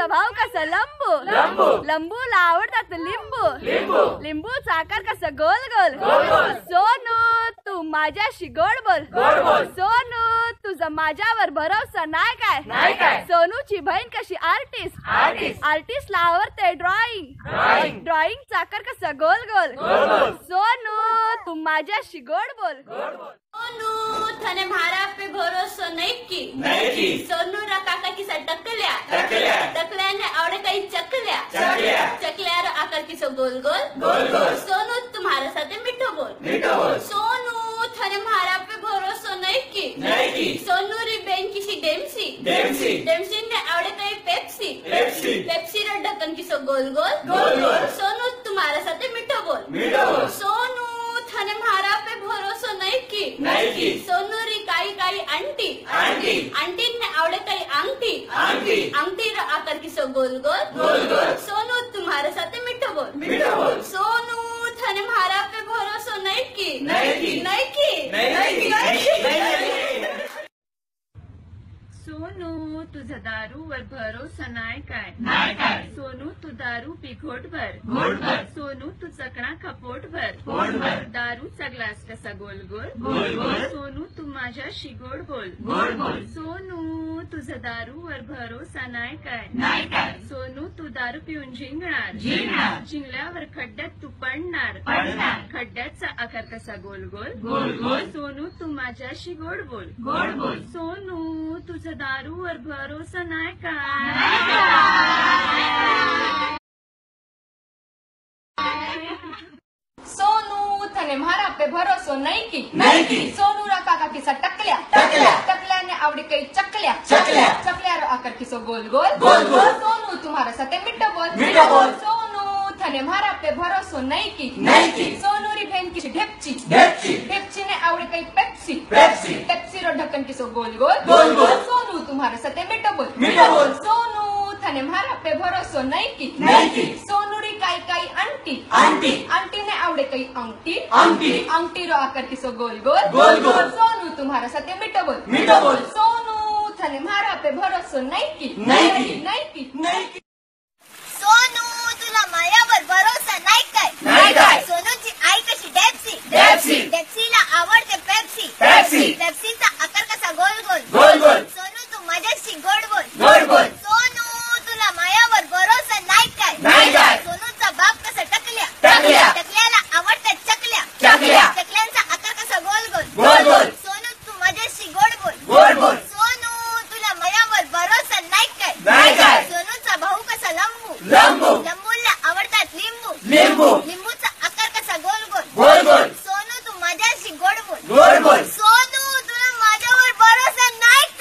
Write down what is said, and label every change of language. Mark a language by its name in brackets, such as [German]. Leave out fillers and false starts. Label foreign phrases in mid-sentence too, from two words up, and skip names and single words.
[Marathi] भाव कसा लंबूला आवडतात लिंबूचा आकार कसा गोल गोल सोनू तू माझ्याशी गोड बोल सोनू तुझा माझ्यावर भरोसा नाही काय सोनूची बहीण कशी आर्टिस्टला आवडते ड्रॉइंगचा आकार कसा गोल सोनू तू माझ्याशी गोड बोल [Marwari (India)] सोनू थाने मारा पे भरोसा नहीं की सोनू रा काका की सा टकल्या ने [Marathi] आवडे काही [Marwari (India)] चकल्या रा आकार की सो गोल सोनू तुम्हारे साथे मिठो बोल सोनू थाने मारा पे भरोसा नहीं की सोनू री बहन किसी डेम्सी ने [Marathi] आवडे काही [Marwari (India)] पेप्सी रा ढक्कन की सो गोल सोनू तुम्हारे साथे मिठो बोल सोनू थाने मारा पे भरोसा नहीं की सोनू री काही आंटी ने [Marathi] आवडे काही [Marwari (India)] अंगठी रा आकार की सो गोल सोनू तुम्हारे साथे मिठो बोल सोनू थाने मारा पे भरोसा नहीं की [Marathi] सोनू तुझा दारूवर भरोसा नाही काय सोनू तू दारू पी घोटभर सोनू तू चकणा का पोटभर दारूचा ग्लास कसा गोल सोनू तू माझ्याशी गोड बोल सोनू तुझा दारूवर भरोसा नाही काय सोनू तू दारू पिऊन जिंकल्यावर खड्ड्यात तू पडणार खड्ड्याचा आकार कसा गोल सोनू तू माझ्याशी गोड बोल सोनू तुझा दारूवर भरोसा नाही काय [Marwari (India)] सोनू थाने मारा पे भरोसा नहीं की सोनू रा काका की सा टकल्या ने आवड़ी कई चकल्या रो आकर की सो गोल सोनू तुम्हारे साथे मिठो बोल सोनू थाने मारा पे भरोसा नहीं की सोनू री बहन की डेप्ची ने आवड़ी कई पेप्सी रो ढक्कन की सो गोल सोनू तुम्हारे साथे मिठो बोल सोनू थाने मारा पे भरोसा नहीं की सोनू री काही आंटी ने [Marathi] आवडे काही [Marwari (India)] अंगठी रो आकार की सो गोल सोनू तुम्हारे साथे मिठो बोल सोनू थाने मारा पे भरोसा नहीं की [Marathi] सोनू तुला मायावर भरोसा नाही काय सोनूची आई कशी डेप्सीला आवडते पेप्सीचा आकार कसा गोल सोनू तू माझ्याशी गोड बोल सोनू तुला मायावर भरोसा नाही काय सोनूचा बाप कसा टकल्याला आवडते चकल्यांचा आकार कसा गोल सोनू तू माझ्याशी गोड बोल सोनू तुला मायावर भरोसा नाही काय सोनूचा भाऊ कसा लंबूला आवडतात लिंबूचा आकार कसा गोल सोनू तू माझ्याशी गोड बोल सोनू तुला माझ्यावर भरोसा नाही